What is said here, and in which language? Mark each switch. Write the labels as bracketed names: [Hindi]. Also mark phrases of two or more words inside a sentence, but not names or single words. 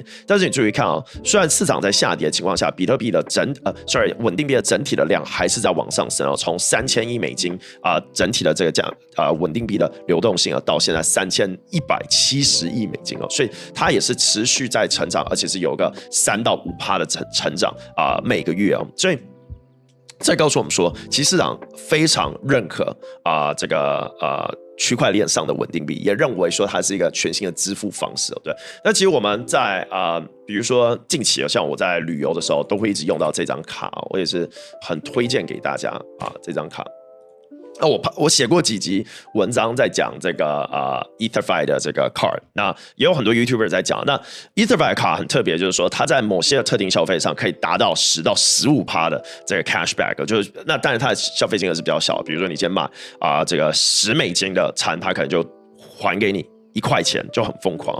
[Chinese] 但是你注意看雖然市場在下跌的情況下，比特幣的穩定幣的整體的量還是在往上升從3000億美金整體的這個穩定幣的流動性到現在3170億美金所以它也是持續在成長，而且是有個3到5%的成長每個月所以这告訴我們說，其實市場非常認可這個區塊鏈上的穩定幣，也認為說它是一個全新的支付方式對。那其實我們在比如說近期像我在旅遊的時候，都會一直用到這張卡我也是很推薦給大家這張卡。那我寫過幾集文章在講這個 EtherFi 的這個 card， 那也有很多 YouTuber 在講。那 EtherFi 卡很特別，就是說它在某些特定消費上可以達到10到15%的這個 cashback， 就是那當然它的消費金額是比較小，比如說你今天買這個10美金的餐，它可能就還給你1塊錢，就很瘋狂。